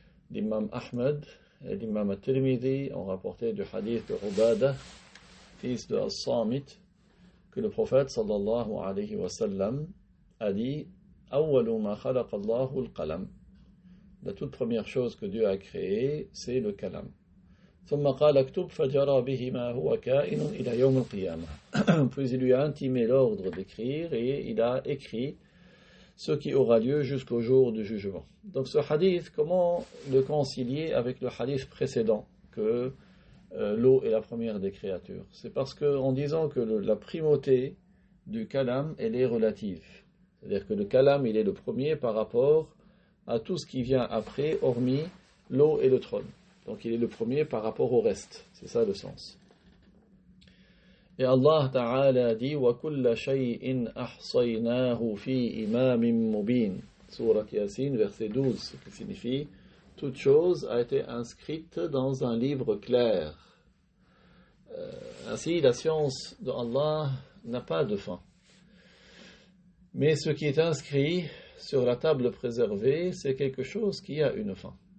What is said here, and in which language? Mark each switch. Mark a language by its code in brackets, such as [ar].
[fr] L'imam Ahmed et l'imam At-Tirmidhi ont rapporté du hadith de Ubadah, fils de As-Samit, que le prophète sallallahu alayhi wa sallam a dit [ar] Awwalu ma khalaqa Allahu al-qalam. [fr] La toute première chose que Dieu a créée, c'est le kalam. [ar] ثم قال اكتب فجرى به ما هو كائن إلى يوم القيامة. [fr] Puis il lui a intimé l'ordre d'écrire et il a écrit ce qui aura lieu jusqu'au jour du jugement. Donc ce hadith, comment le concilier avec le hadith précédent, que l'eau est la première des créatures? C'est parce qu'en disant que la primauté du kalam, elle est relative. C'est-à-dire que le kalam, il est le premier par rapport à tout ce qui vient après, hormis l'eau et le trône. Donc il est le premier par rapport au reste. C'est ça le sens. Et Allah Ta'ala dit [ar] وَكُلَّ شَيْءٍ أَحْصَيْنَاهُ فِي إِمَامٍ مُبِينٍ. [fr] Sourate Yasin, verset 12, ce qui signifie toute chose a été inscrite dans un livre clair. Ainsi, la science de Allah n'a pas de fin. Mais ce qui est inscrit sur la table préservée, c'est quelque chose qui a une fin.